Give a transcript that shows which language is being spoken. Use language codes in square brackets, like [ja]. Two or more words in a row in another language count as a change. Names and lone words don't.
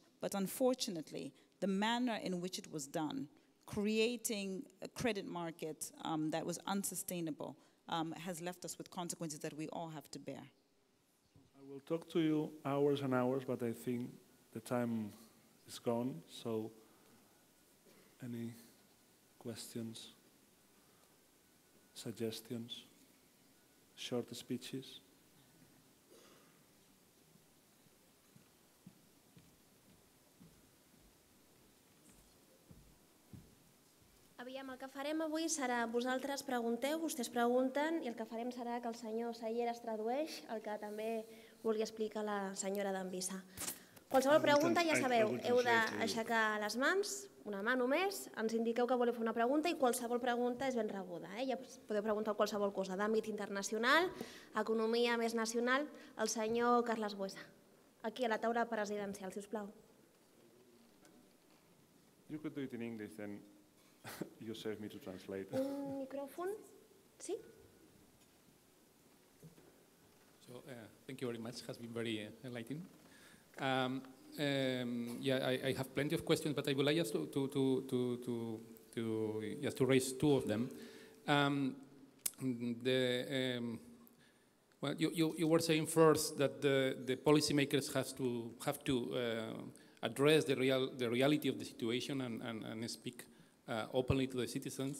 [en] But unfortunately, the manner in which it was done, creating a credit market that was unsustainable, has left us with consequences that we all have to bear. I will talk to you hours and hours, but I think the time is gone. So, any questions, suggestions, short speeches? [ca] Aviam, el que farem avui serà vosaltres pregunteu, vostès pregunten, i el que farem serà que el senyor Sayer es tradueix, el que també vulgui explicar la senyora Dambisa. Qualsevol pregunta, ja sabeu, heu d'aixecar les mans, una mà només, ens indiqueu que voleu fer una pregunta i qualsevol pregunta és ben rebuda. Ja podeu preguntar qualsevol cosa d'àmbit internacional, economia més nacional. El senyor Carles Buesa, aquí a la taula presidencial, si us plau. [en] You could do it in English, then you save me to translate. [ca] Un micròfon? Sí? [en] So, thank you very much. It has been very enlightening. Yeah, I have plenty of questions, but I would like just to raise two of them. Well, you were saying first that the policymakers have to address the reality of the situation and speak openly to the citizens.